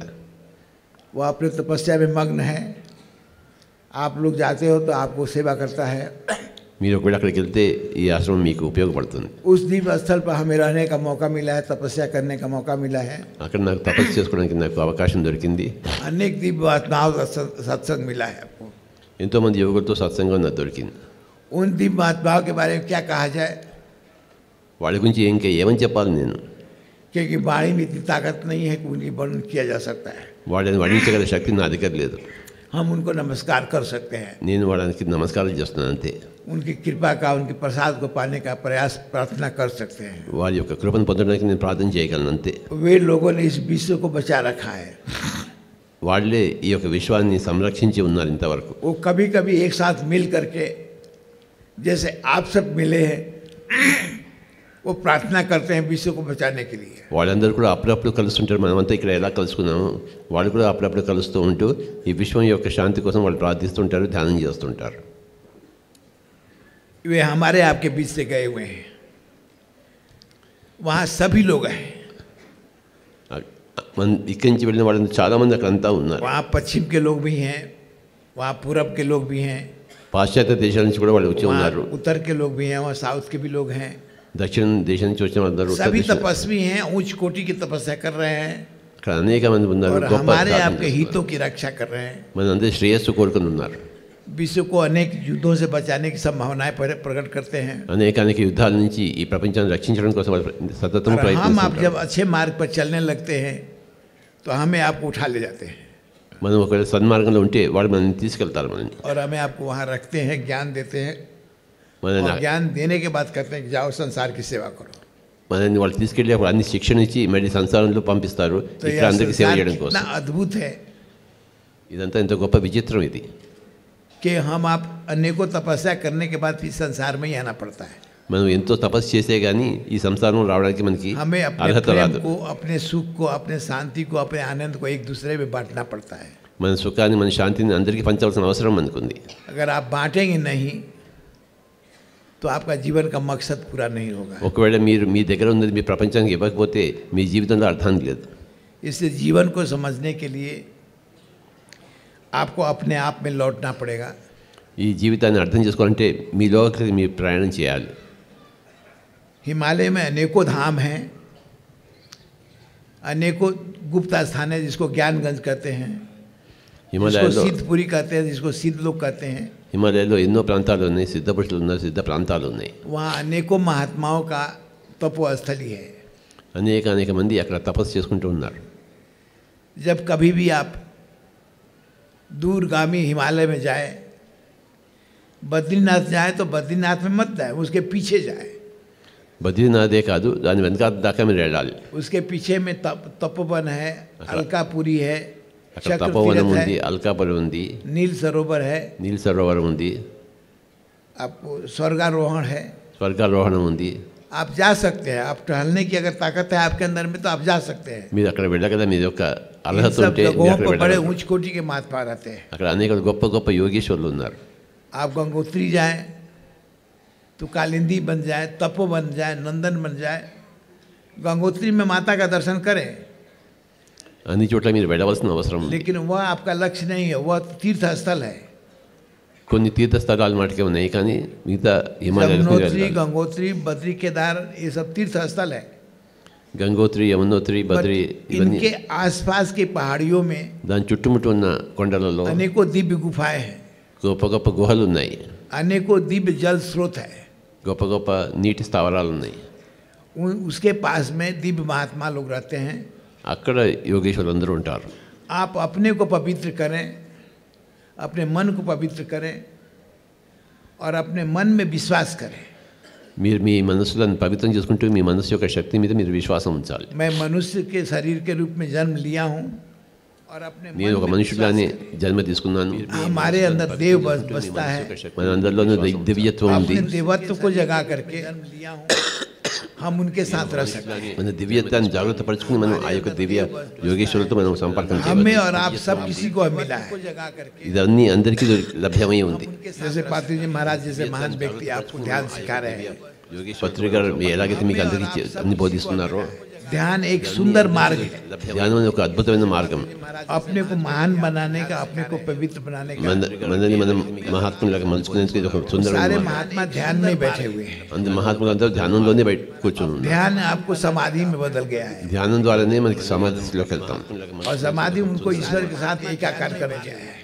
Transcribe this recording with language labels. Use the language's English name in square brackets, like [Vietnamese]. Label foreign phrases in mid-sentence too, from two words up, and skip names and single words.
[Hindi] वो अपने तपस्या में मग्न है, आप लोग जाते हो तो आपको सेवा करता है। [Telugu] మీరు ఒకవేళ అక్కడికి వెళ్తే ఈ ఆశ్రమం మీకు ఉపయోగపడుతుంది. [Hindi] उस दिव्य स्थल पर हमें रहने का मौका मिला है, तपस्या करने का मौका मिला है, [Telugu] అక్కడ నాకు తపస్సు చేసుకోవడానికి నాకు అవకాశం దొరికింది. [Hindi] अनेक दिव्य आत्माओं का सत्संग मिला है आपको। [Telugu] ఎంతోమంది యోగులతో సత్సంగం నాకు దొరికింది. [Hindi] उन दिव्य आत्माओं के बारे में क्या कहा जाए, [Telugu] వాళ్ళ గురించి ఇంకా ఏమని చెప్పాలి నేను? [Hindi] क्योंकि वाणी में इतनी ताकत नहीं है कि उनकी वर्णन किया जा सकता है। [Telugu] వాళ్ళని వర్ణించగల శక్తి నా దగ్గర లేదు. [Hindi] हम उनको नमस्कार कर सकते हैं, [Telugu] నేను వాళ్ళకి నమస్కారం చేస్తున్నాను అంతే. [Hindi] उनकी कृपा का, उनके प्रसाद को पाने का प्रयास प्रार्थना कर सकते हैं। [Telugu] వారి యొక్క కృపను పొందడానికి నేను ప్రార్థన చేయగలను అంతే. [Hindi] वे लोगों ने इस विश्व को बचा रखा है। [Telugu] వాళ్ళే ఈ యొక్క విశ్వాన్ని సంరక్షించి ఉన్నారు ఇంతవరకు. [Hindi] वो कभी कभी एक साथ मिल करके, जैसे आप सब मिले हैं, वो प्रार्थना करते हैं विश्व को बचाने के लिए। [Telugu] వాళ్ళందరూ కూడా అప్పుడప్పుడు కలుస్తుంటారు. మనమంతా ఇక్కడ ఎలా కలుసుకున్నాము, వాళ్ళు కూడా అప్పుడప్పుడు కలుస్తూ ఉంటూ ఈ విశ్వం యొక్క శాంతి కోసం వాళ్ళు ప్రార్థిస్తుంటారు, ధ్యానం చేస్తుంటారు. [Hindi] वे हमारे आपके बीच से गए हुए हैं, वहाँ सभी लोग हैं। [Telugu] మన ఇక్కడి నుంచి వెళ్ళిన వాళ్ళందరూ చాలామంది అక్కడ అంతా ఉన్నారు. [Hindi] वहाँ पश्चिम के लोग भी हैं, वहाँ पूरब के लोग भी हैं, [Telugu] పాశ్చాత్య దేశాల నుంచి కూడా వాళ్ళు వచ్చి ఉన్నారు. [Hindi] वहाँ उत्तर के लोग भी हैं, वहाँ साउथ के भी लोग हैं। [Telugu] దక్షిణ దేశం నుంచి వచ్చిన వాళ్ళందరూ ఉత్తర [Hindi] सभी [Telugu] దేశం- [Hindi] तपस्वी हैं, उच्च कोटि की तपस्या कर रहे हैं [Telugu] అక్కడ అనేక మంది ఉన్నారు. [Hindi] और [Telugu] గొప్ప [Hindi] हमारे [Telugu] సాధన [Hindi] आपके [Telugu] చేస్తున్నారు. [Hindi] हितों की रक्षा कर रहे हैं। [Telugu] మనందరి శ్రేయస్సు కోరుకుని ఉన్నారు. [Hindi] विश्व को अनेक युद्धों से बचाने की संभावनाएं प्रकट करते हैं। [Telugu] అనేక యుద్ధాల నుంచి ఈ ప్రపంచాన్ని రక్షించడం కోసం వాళ్ళు సతతం [Hindi] और हम आप [Telugu] ప్రయత్నిస్తున్నారు. [Hindi] जब अच्छे मार्ग पर चलने लगते हैं तो हमें आपको उठा ले जाते हैं [Telugu] మనం ఒకవేళ సన్మార్గంలో ఉంటే వాళ్ళు మనల్ని తీసుకెళ్తారు. మనల్ని [Hindi] और हमें आपको वहाँ रखते हैं, ज्ञान देते हैं [Telugu] మనల్ని [Hindi] और ज्ञान देने के बाद कहते हैं कि जाओ संसार की सेवा करो। [Telugu] మనల్ని వాళ్ళు తీసుకెళ్ళి అప్పుడు అన్ని శిక్షణ ఇచ్చి మళ్ళీ సంసారంలో పంపిస్తారు. [Hindi] तो [Telugu] ఇక్కడ [Hindi] यह [Telugu] అందరికీ సేవ [Hindi] संसार [Telugu] చేయడం [Hindi] कितना [Telugu] కోసం. [Hindi] अद्भुत है [Telugu] ఇదంతా ఎంతో గొప్ప విచిత్రం ఇది. [Hindi] कि हम आप अनेकों तपस्या करने के बाद फिर संसार में ही आना पड़ता है। [Telugu] మనం ఎంతో తపస్సు చేసే కానీ ఈ సంసారం రావడానికి మనకి [Hindi] हमें अपने [Telugu] అర్హత [Hindi] प्रेम [Telugu] రాదు. [Hindi] को, अपने सुख को, अपने शांति को, अपने आनंद को एक दूसरे में बांटना पड़ता है। [Telugu] మన సుఖాన్ని మన శాంతిని అందరికీ పంచవలసిన అవసరం మనకుంది. [Hindi] अगर आप बांटेंगे नहीं तो आपका जीवन का मकसद पूरा नहीं होगा। [Telugu] ఒకవేళ మీరు మీ దగ్గర ఉన్నది మీ ప్రపంచానికి ఇవ్వకపోతే మీ జీవితంలో అర్థానికి లేదు. [Hindi] इसलिए जीवन को समझने के लिए आपको अपने आप में लौटना पड़ेगा। [Telugu] ఈ జీవితాన్ని అర్థం చేసుకోవాలంటే మీలోకి మీరు ప్రయాణం చేయాలి. [Hindi] हिमालय में अनेकों धाम हैं, अनेकों गुप्त स्थान है जिसको ज्ञानगंज कहते हैं, जिसको [Telugu] హిమాలయాల్లో [Hindi] सिद्धपुरी कहते हैं, जिसको सिद्ध लोग कहते हैं। [Telugu] హిమాలయాల్లో ఎన్నో ప్రాంతాలు ఉన్నాయి. సిద్ధ పురుషులు ఉన్నారు, సిద్ధ ప్రాంతాలు ఉన్నాయి. [Hindi] वहाँ अनेकों महात्माओं का तपोस्थली है। [Telugu] అనేక మంది అక్కడ తపస్సు చేసుకుంటూ ఉన్నారు. [Hindi] जब कभी भी आप दूरगामी हिमालय में जाए, बद्रीनाथ जाए तो बद्रीनाथ में मत जाए, उसके पीछे जाए। [Telugu] బద్రీనాథే కాదు, దాని వెనక దాకా మీరు వెళ్ళాలి. [Hindi] उसके पीछे में तपोवन है, अलकापुरी है, [Telugu] అక్కడ తపోవనం [Hindi] चक्रतीर्थ [Telugu] ఉంది, [Hindi] है, [Telugu] అల్కాపురం ఉంది, [Hindi] नील सरोवर है, [Telugu] నీల్ సరోవరం ఉంది, [Hindi] आपको स्वर्गारोहण है, [Telugu] స్వర్గారోహణం ఉంది, [Hindi] आप जा सकते हैं, आप टहलने की अगर ताकत है आपके अंदर में तो आप जा सकते हैं। [Telugu] మీరు అక్కడ వెళ్ళగల మీ యొక్క [Hindi] इन [Telugu] అర్హత [Hindi] सब [Telugu] ఉంటే మీరు [Hindi] जगहों [Telugu] అక్కడ [Hindi] पर बड़े [Telugu] వెళ్ళగలరు. [Hindi] ऊंच कोटि के महात्मा रहते हैं। [Telugu] అక్కడ అనేక గొప్ప గొప్ప యోగేశ్వరులు ఉన్నారు. [Hindi] आप गंगोत्री जाएं तो कालिंदी बन जाए, तपो बन जाए, नंदन बन जाए। गंगोत्री में माता का दर्शन करें, [Telugu] అన్ని చోట్ల మీరు వెళ్ళవలసిన అవసరం ఉంది. [Hindi] लेकिन वह आपका लक्ष्य नहीं है, वह तीर्थ स्थल है। [Telugu] కొన్ని తీర్థస్థలాలు మటుకే ఉన్నాయి కానీ మిగతా హిమాలయాలకు మీరు [Hindi] यमुनोत्री, [Telugu] వెళ్ళాలి. [Hindi] गंगोत्री, बद्री, केदार ये सब तीर्थ स्थल है। [Telugu] గంగోత్రి, యమునోత్రి, బద్రి ఇవన్నీ [Hindi] इनके आसपास की पहाड़ियों में [Telugu] దాని చుట్టుముట్టు ఉన్న కొండలలో [Hindi] अनेकों दिव्य गुफाएं हैं, [Telugu] గొప్ప గొప్ప గుహలు ఉన్నాయి. [Hindi] अनेकों दिव्य जल स्रोत है। [Telugu] గొప్ప గొప్ప నీటి స్థావరాలు ఉన్నాయి. [Hindi] उसके पास में दिव्य महात्मा लोग रहते हैं। [Telugu] అక్కడ యోగేశ్వరులు అందరూ ఉంటారు. [Hindi] आप अपने को पवित्र करें, अपने मन को पवित्र करें और अपने मन में विश्वास करें। [Telugu] మీరు మీ మనసులను పవిత్రం చేసుకుంటూ మీ మనసు యొక్క శక్తి మీద మీరు విశ్వాసం ఉంచాలి. [Hindi] मैं मनुष्य के शरीर के रूप में जन्म लिया हूँ और अपने [Telugu] నేను ఒక మనుషులానే జన్మ తీసుకున్నాను. [Hindi] हमारे अंदर देव बसता है। [Telugu] మన అందరిలోనూ దివ్యత్వం ఉంది. [Hindi] अपने देवत्व को जगा करके जन्म लिया हूँ, हम उनके साथ रह सकते हैं। [Telugu] మన దివ్యత్వాన్ని జాగ్రత్త పరుచుకుని మనం ఆ యొక్క దివ్య యోగేశ్వరులతో మనం సంపర్కం [Hindi] हमें [Telugu] చేయవచ్చు. [Hindi] और आप सब किसी को मिला है। [Telugu] ఇదన్నీ అందరికీ లభ్యమై ఉంది. [Hindi] जैसे पात्री जी महाराज जैसे महान व्यक्ति आपको ध्यान सिखा रहे हैं। [Telugu] పత్రిక గారు ఎలాగైతే మీకు అందరికీ అన్ని బోధిస్తున్నారో [Hindi] ध्यान एक सुंदर मार्ग है, [Telugu] ధ్యానం అనేది ఒక అద్భుతమైన మార్గం. [Hindi] अपने को महान बनाने का, अपने को पवित्र बनाने का। [Telugu] మనని మనం మహాత్ములాగా మలుచుకునేందుకు ఇది ఒక సుందరమైన [Hindi] सारे [Telugu] మార్గం. [Hindi] महात्मा ध्यान में बैठे हुए हैं। [Telugu] అందరు మహాత్ములందరూ ధ్యానంలోనే బయట కూర్చొని ఉన్నారు. [Hindi] ध्यान आपको समाधि में बदल गया है [Telugu] ధ్యానం ద్వారానే మనకి సమాధిలోకి వెళ్తాం. [Hindi] और समाधि उनको ईश्वर के साथ एकाकार करने गया है।